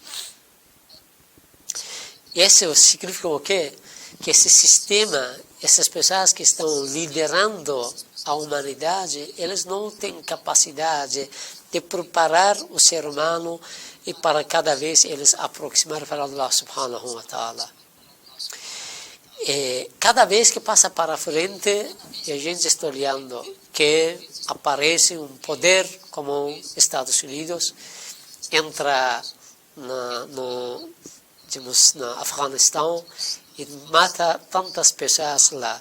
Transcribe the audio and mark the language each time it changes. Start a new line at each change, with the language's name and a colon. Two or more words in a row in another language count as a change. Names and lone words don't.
Portuguese: Isso significa o quê? Que esse sistema, essas pessoas que estão liderando a humanidade, eles não têm capacidade de preparar o ser humano e para cada vez eles aproximar para Allah
Arabic: سبحانه وتعالى.
Portuguese: Cada vez que passa para frente, a gente está olhando que aparece um poder como Estados Unidos, entra no Afeganistão e mata tantas pessoas lá.